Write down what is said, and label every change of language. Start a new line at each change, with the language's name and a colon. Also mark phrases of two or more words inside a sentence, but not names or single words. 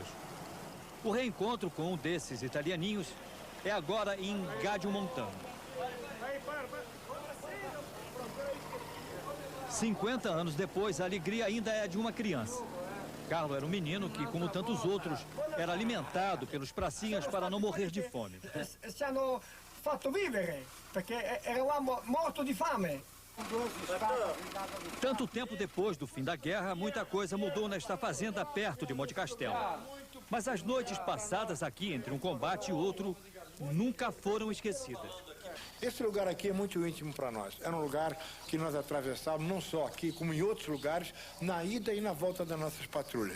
Portuguese: O reencontro com um desses italianinhos é agora em Gadiomontano. 50 anos depois, a alegria ainda é de uma criança. Carlo era um menino que, como tantos outros, era alimentado pelos pracinhas para não morrer de fome.
Italian: Ci hanno fatto vivere, perché eravamo morti di fame.
Portuguese: Tanto tempo depois do fim da guerra, muita coisa mudou nesta fazenda perto de Monte Castelo. Mas as noites passadas aqui, entre um combate e outro, nunca foram esquecidas. Esse lugar aqui é muito íntimo para nós. Era um lugar que nós atravessávamos, não só aqui, como em outros lugares, na ida e na volta das nossas patrulhas.